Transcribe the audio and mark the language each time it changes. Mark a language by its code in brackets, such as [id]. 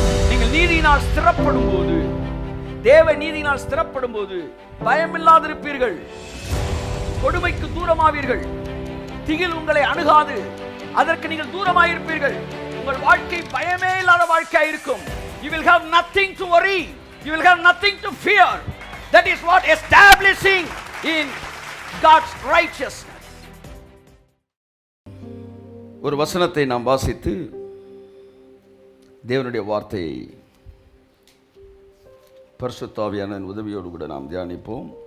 [ta] நீங்கள் நீதியினால் ஸ்திரப்படும் போது, தேவ நீதியினால் ஸ்திரப்படும் போது பயமில்லாதிருப்பீர்கள், கொடுமைக்கு தூரமாவீர்கள், திகில் உங்களை அணுகாது, அதற்கு நீங்கள் தூரமாயிருப்பீர்கள். உங்கள் வாழ்க்கை பயமே இல்லாத வாழ்க்கையா இருக்கும். [en] You will have nothing to worry. You will have nothing to fear. That is what establishing in God's righteousness. [ta] ஒரு வசனத்தை நாம் வாசித்து தேவனுடைய வார்த்தையை பரிசுத்த ஆவியானவரின் உதவியோடு கூட நாம் தியானிப்போம்.